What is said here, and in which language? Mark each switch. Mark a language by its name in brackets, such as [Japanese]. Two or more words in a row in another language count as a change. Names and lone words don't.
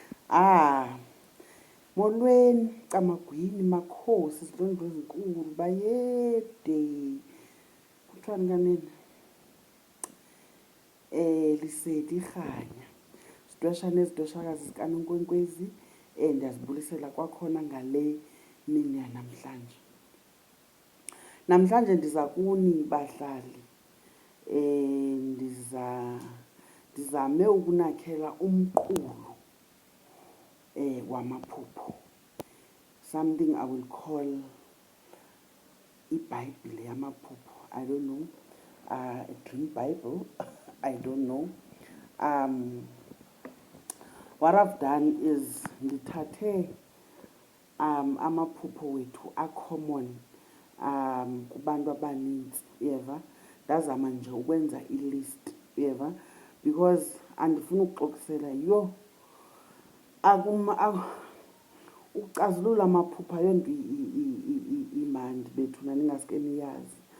[Xhosa] Molweni camagwini makhosi izilondwe ezinkulu bayede kuthiwani kanini lisedi khanya sidweshana ezidweshakazi zikanonkwenkwezi ndiyazibulisela kwakhona ngale mini yanamhlanje. Namhlanje ndiza kuni bahlali ndizame ukunakhela umqulu wamaphupho, [English] something I will call [Xhosa] iBhayibhile yamaphupho. [English] I don't know, a dream Bible. I don't know. What I've done is [Xhosa] ndithathe amaphupho wethu a-common kubantu abaninzi, uyeva, ndazama nje ukwenza ilist, uyeva, because andifuna ukuxokisela yho ukucazulula amaphupha yonto imandi bethuna ningaske niyazi.